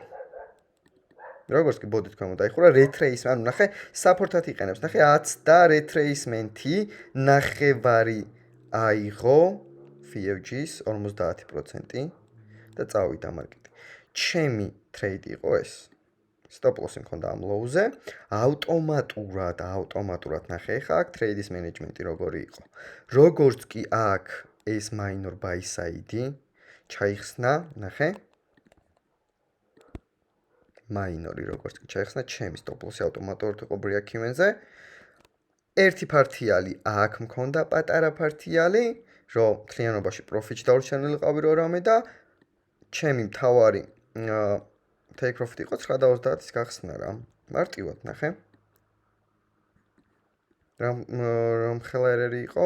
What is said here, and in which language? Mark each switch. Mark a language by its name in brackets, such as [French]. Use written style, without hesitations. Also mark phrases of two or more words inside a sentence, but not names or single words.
[Georgian] როგორც კი ბოდი თქვენ დაიხურა retracement, ანუ ნახე support-ად იყენებს. ნახე 10 და retracement-ი ნახევარი აიღო EFG-ს 50% და წავიდა მარკეტი. ჩემი trade იყო ეს. [English] Stop loss- [Georgian] ი მქონდა ამ low-ზე. ავტომატურად ნახე ხა აქ trade-ის management-ი როგორი იყო. როგორც კი აქ ეს [English] minor buy side- [Georgian] ი ჩაიხსნა, ნახე. minor-ი როგორც კი ჩაიხსნა, ჩემი [English] stop loss- [Georgian] ი ავტომატურად იყო break-even-ზე. ერთი ფართიალი აქ მქონდა პატარა ფართიალი, რომ მთლიანობაში profit-ში დავრჩენილიყავი რო რამე და ჩემი მთავარი [English] take profit [Georgian] იყო 9.30-ის გახსნა რა. მარტივად ნახე. რომ ხელა ერერი იყო?